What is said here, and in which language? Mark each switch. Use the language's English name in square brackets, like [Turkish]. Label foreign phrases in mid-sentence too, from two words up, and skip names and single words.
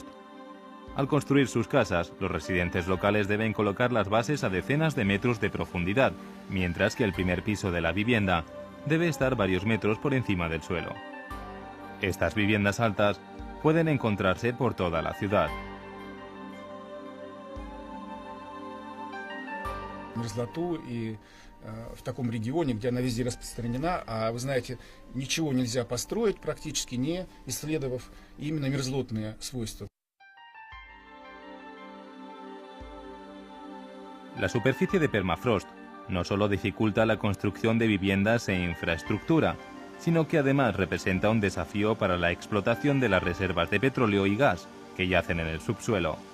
[Spanish] Al construir sus casas, los residentes locales deben colocar las bases a decenas de metros de profundidad, mientras que el primer piso de la vivienda debe estar varios metros por encima del suelo. Estas viviendas altas pueden encontrarse por toda la ciudad. [Russian] Мерзлоту и в таком регионе, где она везде распространена, а вы знаете, ничего нельзя построить, практически не исследовав именно мерзлотные свойства. [Spanish] La superficie de permafrost no solo dificulta la construcción de viviendas e infraestructura, sino que además representa un desafío para la explotación de las reservas de petróleo y gas que yacen en el subsuelo.